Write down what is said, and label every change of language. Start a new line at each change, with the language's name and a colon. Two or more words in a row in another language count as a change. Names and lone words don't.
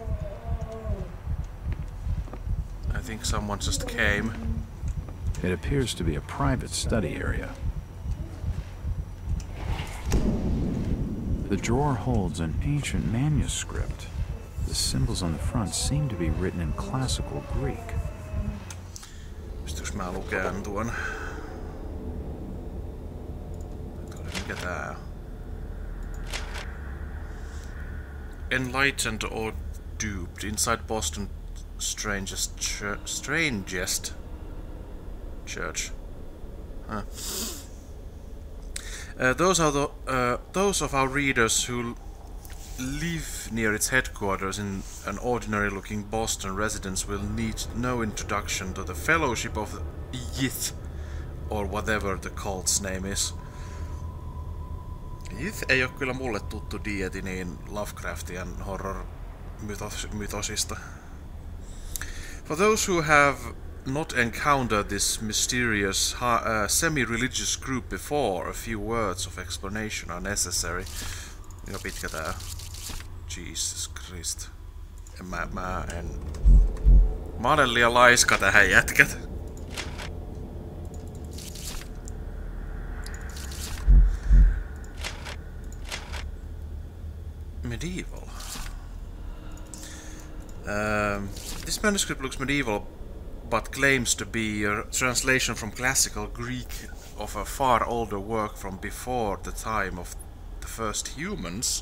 English: I think someone just came. It appears to be a private study area. The drawer holds an ancient manuscript. The symbols on the front seem to be written in classical Greek.
Finnish: Pystyykö mä lukemaan tuon? Mikä tää on?
English: Enlightened or duped inside Boston strangest church. Huh. Those of our readers who live near its headquarters in an ordinary-looking Boston residence will need no introduction to the Fellowship of Yith, or whatever the cult's name is.
Finnish: Yith ei oo kyllä mulle tuttu dieti niin Lovecraftian horror-mytosista.
English: For those who have not encountered this mysterious semi-religious group before, a few words of explanation are necessary.
Finnish: Mika pitkä tää?
English: Jesus Christ.
Finnish: Mä olen liian laiska tähän, jätkät.
English: Medieval. This manuscript looks medieval, but claims to be a translation from classical Greek of a far older work from before the time of the first humans.